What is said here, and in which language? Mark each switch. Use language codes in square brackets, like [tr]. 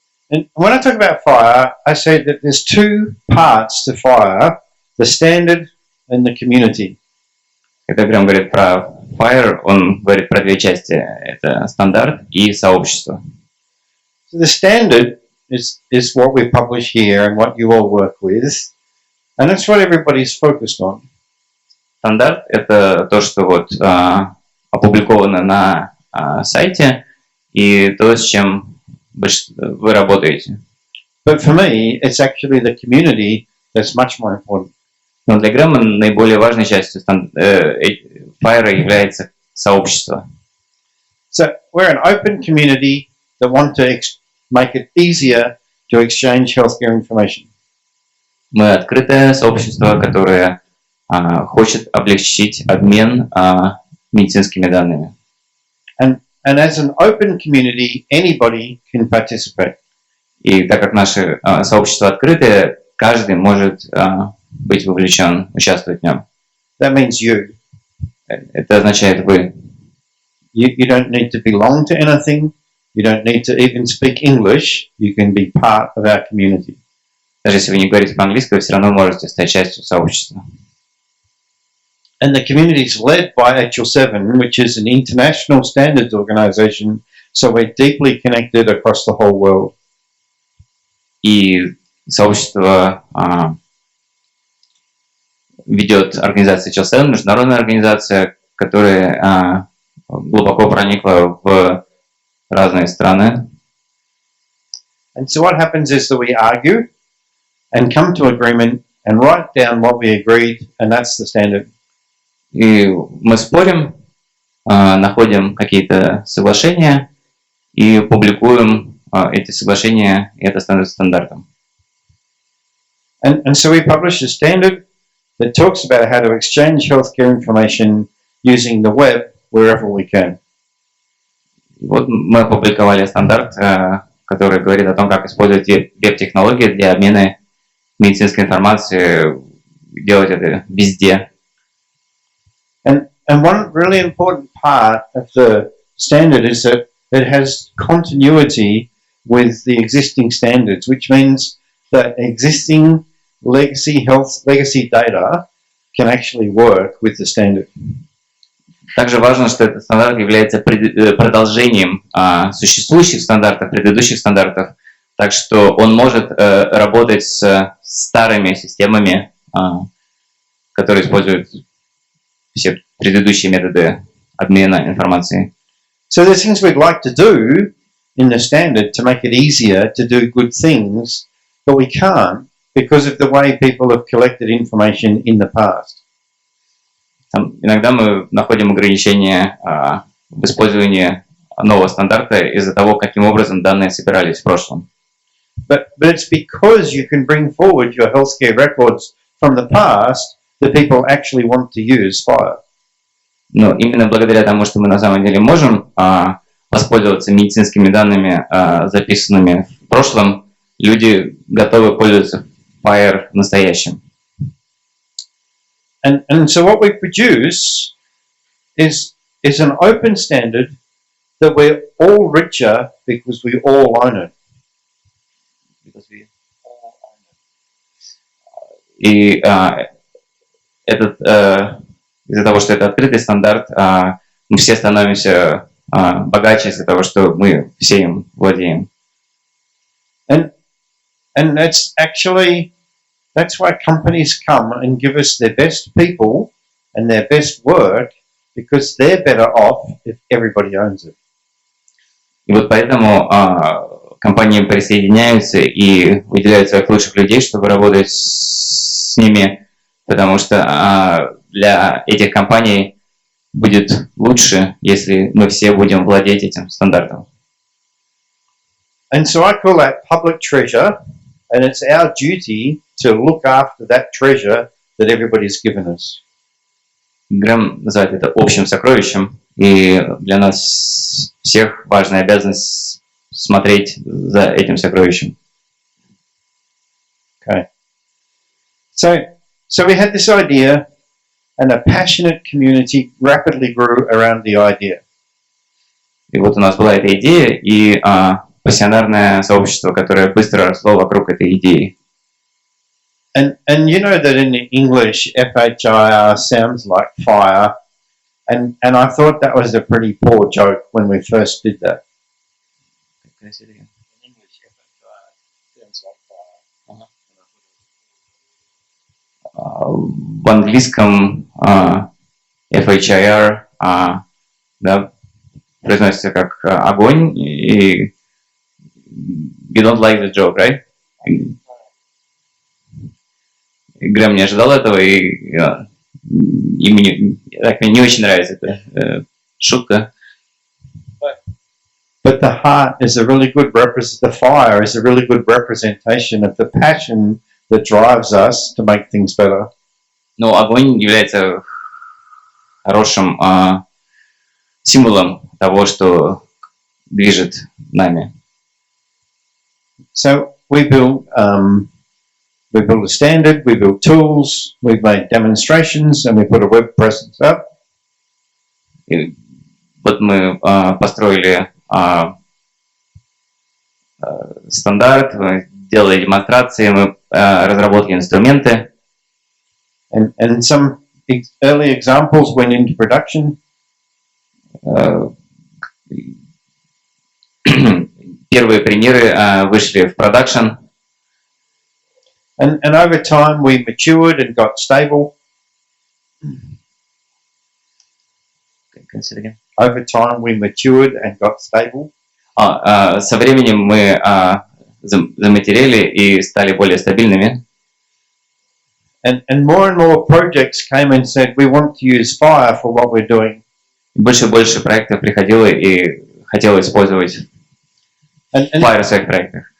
[en] And when I talk about FHIR, I say that there's two parts to FHIR, the standard and the community. [ru] Когда Грэм говорит про FHIR, он говорит про две части. Это стандарт и сообщество. [en] So the standard is what we publish here and what you all work with, and that's what everybody's focused on. [ru] Стандарт – это то, что вот опубликовано на сайте, и то, с чем вы работаете. [en] But for me, it's actually the community that's much more important. [ru] Но для Грэма наиболее важной частью FHIR является сообщество. [en] So we're an open community that want to make it easier to exchange healthcare information. [ru] Мы открытое сообщество, которое хочет облегчить обмен медицинскими данными. [en] And as an open community, anybody can participate. [ru] И так как наше сообщество открытое, каждый может быть вовлечен, участвовать в нем. [en] That means you. [ru] Это означает вы. [en] You don't need to belong to anything. You don't need to even speak English. You can be part of our community. [ru] Даже если вы не говорите по-английски, вы все равно можете стать частью сообщества. [en] And the community is led by HL7, which is an international standards organization, so we're deeply connected across the whole world. [ru] И сообщество ведет организация HL7, международная организация, которая глубоко проникла в разные страны. [en] And so what happens is that we argue and come to agreement and write down what we agreed, and that's the standard. [ru] И мы спорим, находим какие-то соглашения и публикуем эти соглашения, и это становится стандартом. [en] And so we publish a standard that talks about how to exchange healthcare information using the web wherever we can. [ru] Вот мы опубликовали стандарт, который говорит о том, как использовать веб-технологии для обмена медицинской информацией, делать это везде. [en] And one really important part of the standard is that it has continuity with the existing standards, which means that existing legacy data can actually work with the standard. [ru] Также важно, что этот стандарт является продолжением существующих стандартов, предыдущих стандартов, так что он может работать с старыми системами, которые используют все предыдущие методы обмена информацией. [en] So there's things we'd like to do in the standard to make it easier to do good things, but we can't because of the way people have collected information in the past. [ru] Иногда мы находим ограничения в использовании нового стандарта из-за того, каким образом данные собирались в прошлом. [en] But it's because you can bring forward your healthcare records from the past that people actually want to use FHIR. [ru] Но именно благодаря тому, что мы на самом деле можем воспользоваться медицинскими данными, записанными в прошлом, люди готовы пользоваться FHIR настоящим. [en] And so what we produce is an open standard that we're all richer because we all own it. [ru] И из-за того, что это открытый стандарт, мы все становимся богаче из-за того, что мы все им владеем. [en] And that's why companies come and give us their best people and their best work, because they're better off if everybody owns it. [ru] И вот поэтому компании присоединяются и выделяют своих лучших людей, чтобы работать с ними, потому что для этих компаний будет лучше, если мы все будем владеть этим стандартом. [en] And so I call that public treasure, and it's our duty to look after that treasure that everybody's given us. [ru] Грэм называет это общим сокровищем, и для нас всех важная обязанность смотреть за этим сокровищем. [en] Okay. So we had this idea, and a passionate community rapidly grew around the idea. [ru] И вот у нас была эта идея, и пассионарное сообщество, которое быстро росло вокруг этой идеи. [en] And you know that in English, FHIR sounds like fire, and I thought that was a pretty poor joke when we first did that. In English, FHIR sounds like fire. [ru] В английском FHIR да, произносится как огонь, и [en] you don't like the joke, right? [ru] И Грэм не ожидал этого, и мне не очень нравится эта шутка. [en] But the heart is a really good the fire is a really good representation of the passion that drives us to make things better. [ru] Но огонь является хорошим символом того, что движет нами. [en] So we built a standard, we built tools, we've made demonstrations, and we put a web presence up. [ru] И вот мы построили стандарт, мы делали демонстрации, мы разработали инструменты. [en] And some early examples went into production. [ru] Первые примеры вышли в продакшн. [en] And over time we matured and got stable. Over time we matured and got stable. [ru] Со временем мы заматерели и стали более стабильными. [en] And more projects came and said, we want to use FHIR for what we're doing. [ru] Больше и больше проектов приходило и хотело использовать FHIR в своих проектах.